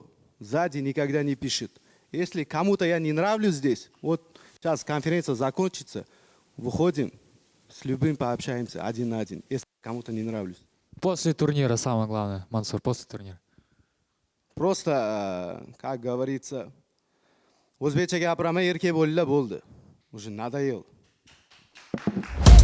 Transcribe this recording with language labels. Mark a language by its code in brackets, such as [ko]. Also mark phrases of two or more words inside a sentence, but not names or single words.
[ru] Сзади никогда не пишет. Если кому-то я не нравлюсь здесь, вот сейчас конференция закончится, выходим, с любым пообщаемся один на один, если кому-то не нравлюсь. После турнира самое главное, Мансур, после турнира. Просто, как говорится, [uz] o'zbekcha gapiraman erkak bo'ldi, bo'ldi. [ru] Уже надоел.